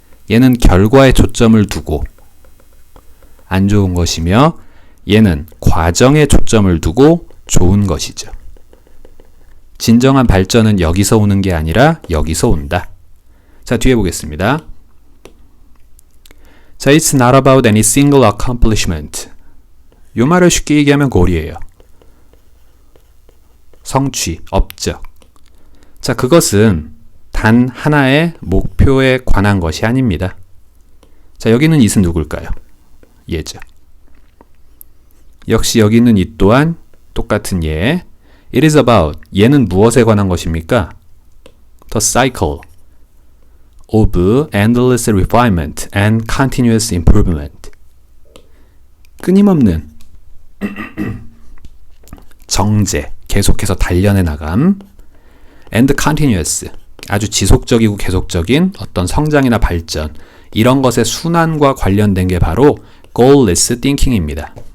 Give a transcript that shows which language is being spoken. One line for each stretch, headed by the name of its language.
Korean: 얘는 결과에 초점을 두고 안 좋은 것이며 얘는 과정에 초점을 두고 좋은 것이죠. 진정한 발전은 여기서 오는 게 아니라 여기서 온다. 자, 뒤에 보겠습니다.
English: 자, it's not about any single accomplishment.
Korean: 요 말을 쉽게 얘기하면 골이에요. 성취, 업적. 자, 그것은 단 하나의 목표에 관한 것이 아닙니다. 자, 여기는 it은 누굴까요? 얘죠. 역시 여기 있는 it 또한 똑같은 얘.
English: It is about,
Korean: 얘는 무엇에 관한 것입니까?
English: The cycle of endless refinement and continuous improvement.
Korean: 끊임없는 정제, 계속해서 단련해 나감.
English: and continuous,
Korean: 아주 지속적이고 계속적인 어떤 성장이나 발전, 이런 것의 순환과 관련된 게 바로 goalless thinking입니다.